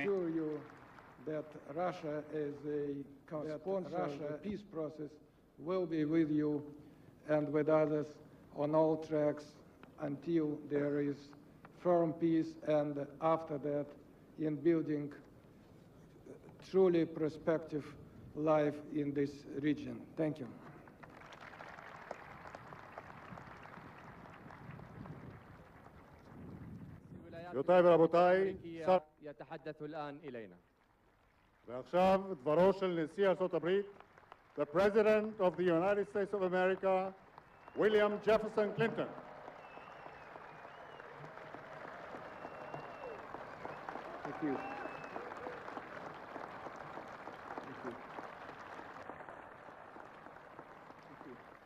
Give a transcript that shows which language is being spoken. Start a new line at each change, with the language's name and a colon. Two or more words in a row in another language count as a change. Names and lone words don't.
English: assure you that Russia as a co-sponsor of the peace process will be with you and with others on all tracks until there is firm peace, and after that in building truly prospective life in this region. Thank you.
Hebrew: גבירותיי ורבותיי,
Arabic: يتحدث الآن إلينا.
Hebrew: ועכשיו דברו של נשיא ארצות הברית,
English: the President of the United States of America, William Jefferson Clinton. Thank you. Thank you. Thank you.